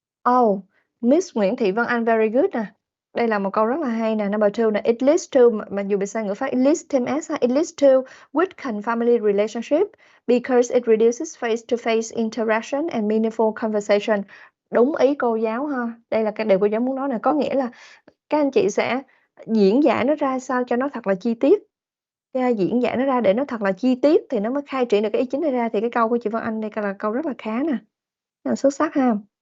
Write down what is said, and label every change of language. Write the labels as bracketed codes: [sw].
[en] Oh, Miss [vi] Nguyễn Thị Vân Anh, [en] very good [vi] nè. Đây là một câu rất là hay nè. [en] Number 2 [vi] nè. [en] It leads to, [vi] mà dù bị sai ngữ pháp, [en] it leads [vi] thêm S ha. [en] It leads to weakened family relationship because it reduces face-to-face interaction and meaningful conversation. [vi] Đúng ý cô giáo ha. Đây là cái điều cô giáo muốn nói nè. Có nghĩa là các anh chị sẽ diễn giải nó ra sao cho nó thật là chi tiết. Diễn giải nó ra để nó thật là chi tiết thì nó mới khai triển được cái ý chính này ra. Thì cái câu của chị Vân Anh đây là câu rất là khá nè. Rất là xuất sắc ha.